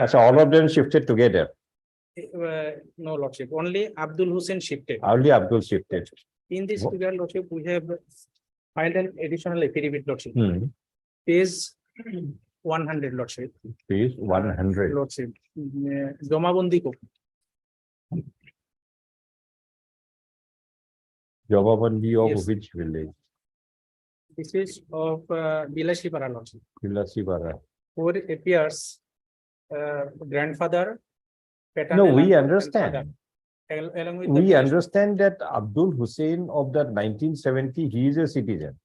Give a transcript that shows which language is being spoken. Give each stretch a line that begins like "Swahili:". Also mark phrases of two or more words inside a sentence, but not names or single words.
English: So all of them shifted together. No, lordship, only Abdul Hussain shifted. Only Abdul shifted. In this What? figure, lordship, we have filed an additional affidavit, lordship. Hmm. Page 100, lordship. Page 100. Lordship. Jomabandi ko. Jawabandi of Yes. which village? This is of Bilashipara, lordship. Bilasipara. Where it appears grandfather. No, paternal we uncle, and understand. father. Along with the We village, understand that Abdul Hussain of the 1970, he is a citizen